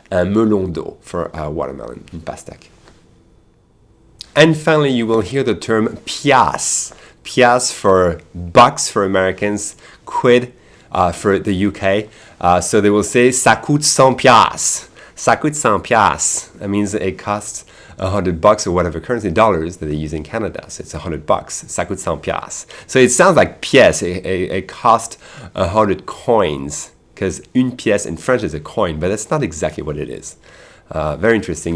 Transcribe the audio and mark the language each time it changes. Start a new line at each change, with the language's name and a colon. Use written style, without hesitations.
French: Un melon d'eau
English: for watermelon,
French: une pastèque.
English: And finally, you will hear the term pièce. Pièce for bucks for Americans, quid for the UK. So they will say
French: ça coûte 100 pièces. Ça coûte 100 pièces.
English: That means it costs $100 or whatever currency, dollars that they use in Canada. So it's $100.
French: Ça coûte 100 pièces.
English: So it sounds like pièce. It cost 100 coins because
French: une pièce
English: in French is a coin, but that's not exactly what it is. Very interesting.